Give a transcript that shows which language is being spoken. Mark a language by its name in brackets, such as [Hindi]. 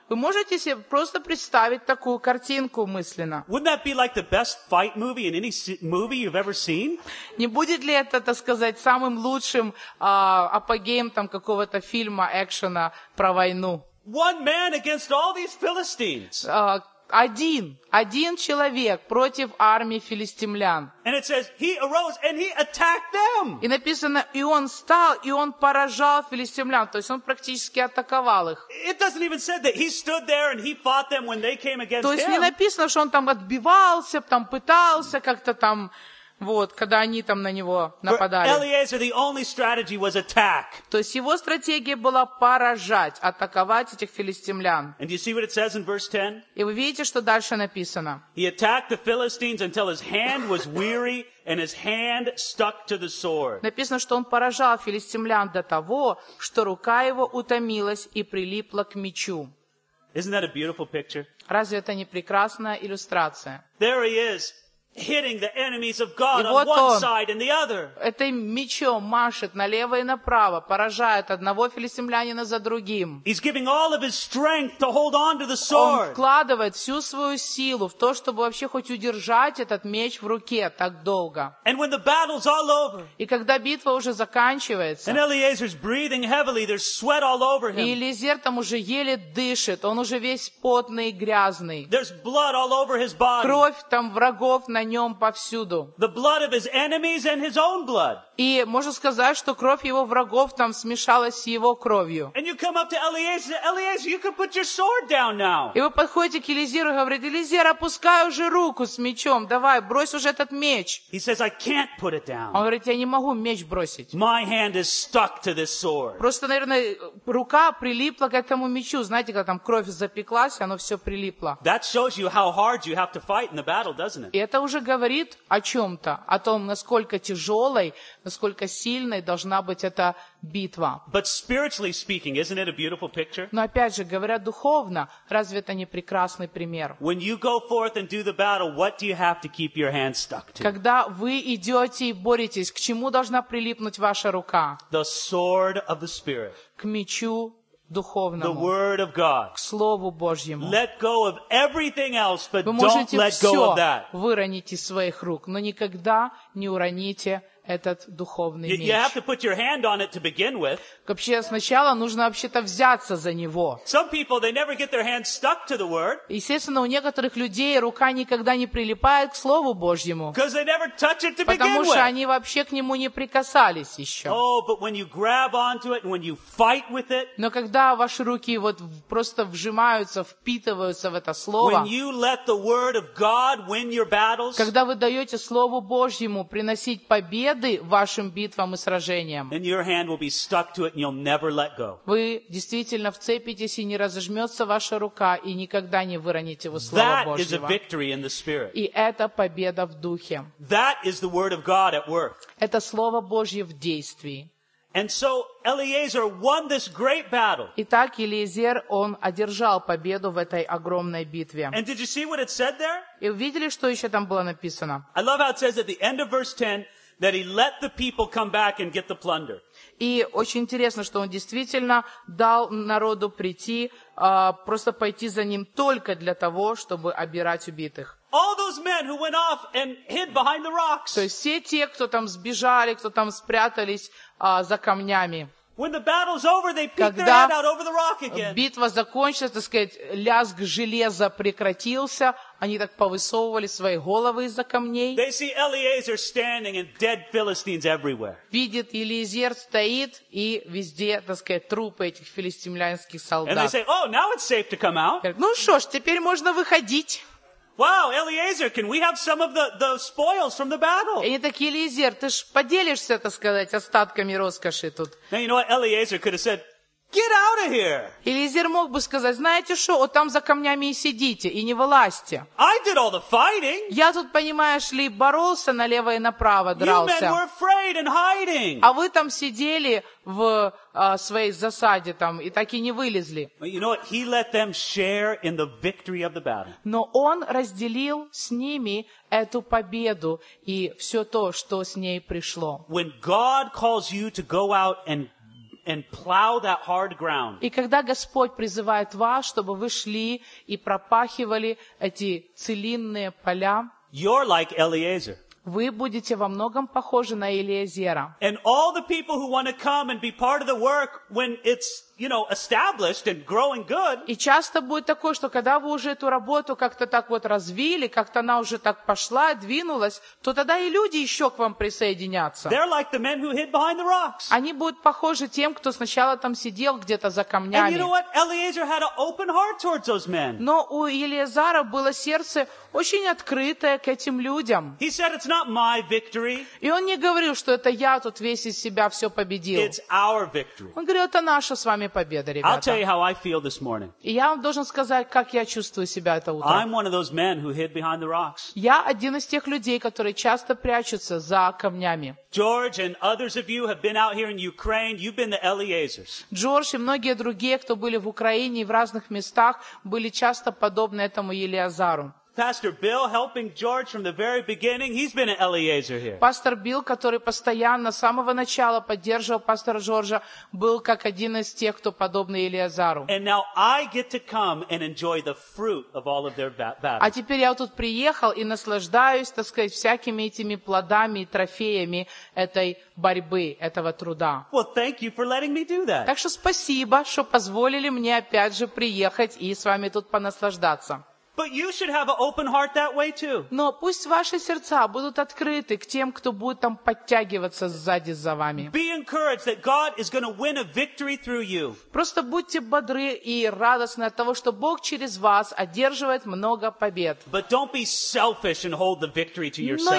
[Russian] Вы можете себе просто представить такую картинку мысленно? [English] Wouldn't that be like the best fight movie in any movie you've ever seen? [Russian] Не будет ли это, так сказать, самым лучшим апогеем там какого-то фильма, экшена про войну? [English] One man against all these Philistines. [Russian] Один человек против армии филистимлян. [English] And it says, he arose and he attacked them. [Russian] И написано, и он встал, и он поражал филистимлян. То есть он практически атаковал их. [English] It doesn't even say that he stood there and he fought them when they came against him. [Russian] То есть не написано, что он там отбивался, там пытался как-то там, вот, когда они там на него нападали. [English] Eliezer, the only strategy was attack. [Russian] То есть его стратегия была поражать, атаковать этих филистимлян. [English] And you see what it says in verse 10? [Russian] И вы видите, что дальше написано. [English] He attacked the Philistines until his hand was weary and his hand stuck to the sword. [Russian] Написано, что он поражал филистимлян до того, что рука его утомилась и прилипла к мечу. [English] Isn't that a beautiful picture? [Russian] Разве это не прекрасная иллюстрация? [English] There he is. Hitting the enemies of God on one side and the other. [Russian] Этой мечом машет налево и направо, поражает одного филистимлянина за другим. [English] He's giving all of his strength to hold on to the sword. [Russian] Он вкладывает всю свою силу в то, чтобы вообще хоть удержать этот меч в руке так долго. [English] And when the battle's all over. [Russian] И когда битва уже заканчивается. [English] And Eliezer's breathing heavily, there's sweat all over him. [Russian] И Элиезер там уже еле дышит, он уже весь потный и грязный. [English] There's blood all over his body. [Russian] Кровь там врагов на нем повсюду. [English] The blood of his enemies and his own blood. [Russian] И можно сказать, что кровь его врагов там смешалась с его кровью. [English] And you come up to Eliezer, Eliezer, you can put your sword down now. [Russian] И вы подходите к Элиезеру и говорите, Элиезер, опускай уже руку с мечом, давай, брось уже этот меч. [English] He says, I can't put it down. [Russian] Он говорит, я не могу меч бросить. [English] My hand is stuck to this sword. [Russian] Просто, наверное, рука прилипла к этому мечу. Знаете, когда там кровь запеклась, оно все прилипло. [English] That shows you how hard you have to fight in the battle, doesn't it? [Russian] Это уже говорит о чем-то, о том, насколько тяжелой, насколько сильной должна быть эта битва. [English] But spiritually speaking, isn't it a beautiful picture? [Russian] Но опять же, говоря духовно, разве это не прекрасный пример? [English] When you go forth and do the battle, what do you have to keep your hand stuck to? [Russian] Когда вы идете и боретесь, к чему должна прилипнуть ваша рука? [English] The sword of the Spirit. [Russian] К мечу духовному. [English] The word of God. [Russian] К Слову Божьему. [English] Let go of everything else, but [Russian] вы можете [English] don't let go of that. [Russian] Выронить из своих рук, но никогда не уроните этот духовный меч. [English] You have to put your hand on it to begin with. [Russian] Вообще, сначала нужно вообще-то взяться за него. [English] Some people, they never get their hand stuck to the word. [Russian] Естественно, у некоторых людей рука никогда не прилипает к Слову Божьему. [English] Because they never touch it to begin with. [Russian] Потому что они вообще к нему не прикасались еще. [English] Oh, but when you grab onto it, when you fight with it. [Russian] Но когда ваши руки вот просто вжимаются, впитываются в это слово. [English] When you let the word of God win your battles. [Russian] Когда вы даете Слову Божьему приносить победы вашим битвам и сражениям. [English] Then your hand will be stuck to it and you'll never let go. [Russian] Вы действительно вцепитесь и не разожмется ваша рука и никогда не выроните его Слово Божьего. [English] That is a victory in the Spirit. [Russian] И это победа в Духе. [English] That is the word of God at work. [Russian] Это Слово Божье в действии. [English] And so Eliezer won this great battle. [Russian] Итак, Элиезер, он одержал победу в этой огромной битве. [English] And did you see what it said there? [Russian] И увидели, что еще там было написано? [English] I love how it says at the end of verse 10 that he let the people come back and get the plunder. [Russian] И очень интересно, что он действительно дал народу прийти, просто пойти за ним только для того, чтобы обирать убитых. [English] All those men who went off and hid behind the rocks. [Russian] То есть все те, кто там сбежали, кто там спрятались за камнями. [English] When the battle's over, they peek their head out over the rock again. [Russian] Когда битва закончилась, так сказать, лязг железа прекратился, они так повысовывали свои головы из-за камней. [English] They see Eliezer standing and dead Philistines everywhere. [Russian] Видит, Элиезер стоит, и везде, так сказать, трупы этих филистимлянских солдат. [English] And they say, oh, now it's safe to come out. [Russian] Ну что ж, теперь можно выходить. [English] Wow, Eliezer, can we have some of the spoils from the battle? [Russian] И они такие, Элиезер, ты ж поделишься, так сказать, остатками роскоши тут. [English] Now you know what Eliezer could have said, Get out of here. [Russian] Элизер мог бы сказать, знаете что, вот там за камнями и сидите, и не вылазьте. [English] I did all the fighting. [Russian] Я тут, понимаешь ли, боролся налево и направо, дрался. [English] You men were afraid and hiding. [Russian] А вы там сидели в своей засаде там и так и не вылезли. [English] You know what? He let them share in the victory of the battle. [Russian] Но он разделил с ними эту победу и все то, что с ней пришло. [English] When God calls you to go out and plow that hard ground. [Russian] И когда Господь призывает вас, чтобы вы шли и пропахивали эти целинные поля, [English] you're like Eliezer. [Russian] Вы будете во многом похожи на Элиезера. [English] And all the people who want to come and be part of the work when it's, you know, established and growing good. [Russian] И часто будет такое, что когда вы уже эту работу как-то так вот развили, как-то она уже так пошла, двинулась, то тогда и люди еще к вам присоединятся. [English] They're like the men who hid behind the rocks. [Russian] Они будут похожи тем, кто сначала там сидел где-то за камнями. [English] And you know what? Eliezer had an open heart towards those men. [Russian] Но у Элиезера было сердце очень открытое к этим людям. [English] He said, "It's not my victory." [Russian] И он не говорил, что это я тут весь из себя все победил. [English] It's our victory. [Russian] Он говорил, это наша с вами победа, ребята. [English] I'll tell you how I feel this morning. [Russian] И я вам должен сказать, как я чувствую себя это утро. [English] I'm one of those men who hid behind the rocks. [Russian] Я один из тех людей, которые часто прячутся за камнями. [English] George and others of you have been out here in Ukraine. You've been the Eliezers. [Russian] Джордж и многие другие, кто были в Украине и в разных местах, были часто подобны этому Елиазару. [English] Pastor Bill helping George from the very beginning. He's been an Eliezer here. [Russian] Пастор Билл, который постоянно с самого начала поддерживал пастора Джорджа, был как один из тех, кто подобный Элиазару. [English] And now I get to come and enjoy the fruit of all of their battles. [Russian] А теперь я тут приехал и наслаждаюсь, так сказать, всякими этими плодами и трофеями этой борьбы, этого труда. [English] Well, thank you for letting me do that. [Russian] Так что спасибо, что позволили мне опять же приехать и с вами тут понаслаждаться. [English] But you should have an open heart that way too. [Russian] Но пусть ваши сердца будут открыты к тем, кто будет там подтягиваться сзади за вами. [English] Be encouraged that God is going to win a victory through you. [Russian] Просто будьте бодры и радостны от того, что Бог через вас одерживает много побед. [English] But don't be selfish and hold the victory to yourself.